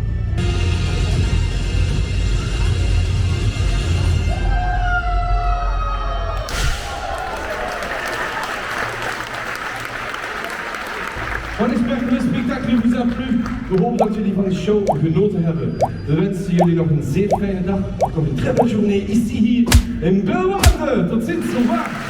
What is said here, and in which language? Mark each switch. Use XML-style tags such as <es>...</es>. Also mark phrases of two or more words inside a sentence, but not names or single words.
<fr>On espère que le spectacle vous a plu.</fr> <nl>We hopen dat jullie van de show genoten hebben. We wensen jullie nog een zeer fijne dag. Nog een</nl> <fr>très belle journée ici</fr> <nl>hier in Belwaarde. Tot ziens,</nl> <fr>au revoir.</fr>